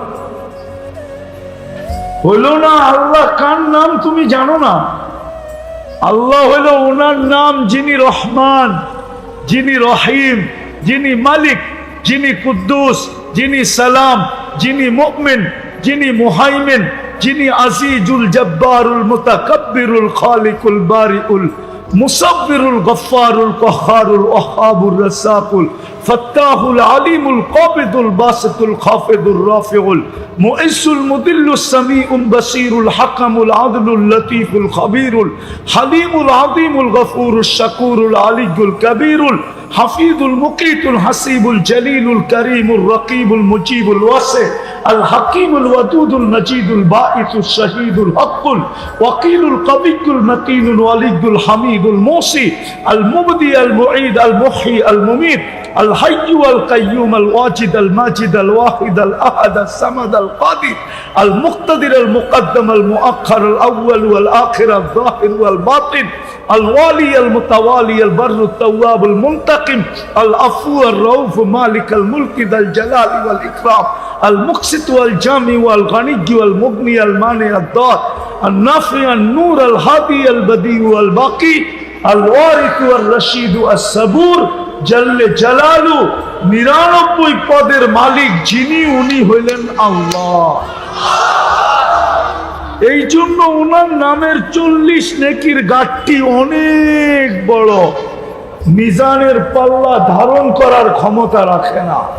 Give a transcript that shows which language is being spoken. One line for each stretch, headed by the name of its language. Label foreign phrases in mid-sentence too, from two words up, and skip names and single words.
Bangla: আল্লাহ কার নাম তুমি জানো না? আল্লাহ হইল ওনার নাম যিনি রহমান, যিনি রহিম, যিনি মালিক, যিনি কুদ্দুস, যিনি সালাম, যিনি মুমিন, যিনি মুহাইমিন, যিনি আজিজুল জব্বারুল মুতাকাব্বিরুল খালিকুল বারিউল মুসাব্বিরুল গফফারুল কহ্হারুল ওয়াহ্হাবুর রাসাকুল ফাত্তাহুল আলিমুল কাবিদুল বাসিতুল খাফিদুর রাফিউল মুইসুল মুদিল্লুস সামিউল বাসিরুল হাকামুল আদলুল লতীফুল খবীরুল হালিমুল আযীমুল গফুরুশ শাকুরুল আলিয়ুল কবীরুল হাফিজুল মুকিতুল হাসিবুল জলিলুল করিমুর রকিবুল মুজিবুল ওয়াসি আল হাকিমুল ওয়াদুদুল মজিদুল বাঈসুশ শাহীদুল হকুল ওয়াকিলুল কবিয়ুল মতিনুল ওয়ালিয়ুল হামিদুল মুসি আল মুবদি আল মুঈদ আল মুহয়ি আল মুমীত الحي والقيوم الواجد الماجد الواحد الأحد الصمد القادر المقتدر المقدم المؤخر الأول والآخر الظاهر والباطن الوالي المتوالي البر التواب المنتقم العفو الرؤوف مالك الملك ذا الجلال والإكرام المقسط والجامع والغني والمغني المانع الضار النافع النور الهادي البديع والباقي الوارث والرشيد الصبور
Arabic: جل جلاله
Bangla: 99 পদের মালিক যিনি, উনি হইলেন আল্লাহ। এই জন্য ওনার নামের 40 নেকির গাঠটি অনেক বড়, মিজানের পাল্লা ধারণ করার ক্ষমতা রাখে না।